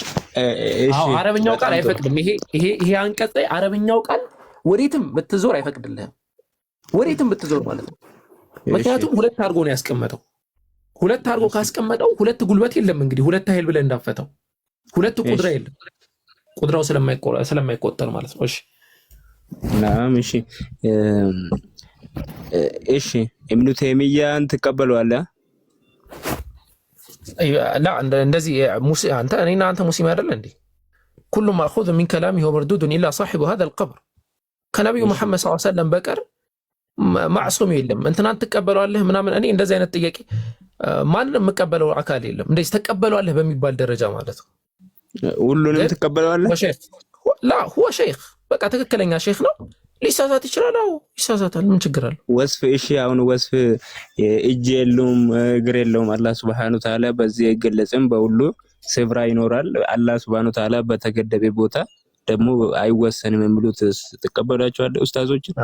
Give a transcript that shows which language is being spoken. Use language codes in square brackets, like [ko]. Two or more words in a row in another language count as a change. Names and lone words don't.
[am] አረብኛው ቃል አይፈቅድም። ይሄ አንቀጽ ላይ አረብኛው ቃል ወዴትም ብትዞር አይፈቅድልህም። ወዴትም ብትዞር ማለት ነው። ምክንያቱም ሁለት አድርጎ ነው ያስቀመጠው። ሁለት አድርጎ ካስቀመጠው ሁለት ጉልበት የለም እንግዲህ ሁለት ኃይል ብለህ እንዳፈተው ሁለት ቁድራ የለም። ቁድራው ስለማይቆጠር ማለት ነው። እሺ ናም እሺ እሺ ኢብኑ ተይሚያን ትቀበለዋለህ? لا እንደዚህ አንተ እኔና አንተ ሙስሊም አይደል እንዴ? [ar] كل ماخوذ من كلامه ومردود الا صاحب هذا القبر [am] ከነብዩ መሐመድ [ar] صلى الله عليه وسلم [am] በቀር ማዕሱም የለም። እንትናን ትቀበለዋለህ ምናምን እኔ እንደዚህ አይነት ጥያቄ ማንንም መቀበለው አካል የለም። እንደዚህ ተቀበለዋለህ በሚባል ደረጃ ማለት ነው። ሁሉንም ትቀበለዋለህ? [ar] لا هو شيخ [am] በቃ ትክክለኛ ሼክ ነው። ሊሳሳት ይችላል። አዎ ይሳሳታል። ምን ችግር አለው? ወስፍ እሺ አሁን ወስፍ እጅ የለውም እግር የለውም አላህ [ar] سبحانه تعالى [am] በዚህ አይገለጽም። በሁሉ ስፍራ ይኖራል። አላህ [ar] سبحانه تعالى [am] በተገደበ ቦታ ደግሞ አይወሰንም የሚሉት ተቀበላቸዋለህ ኡስታዞች?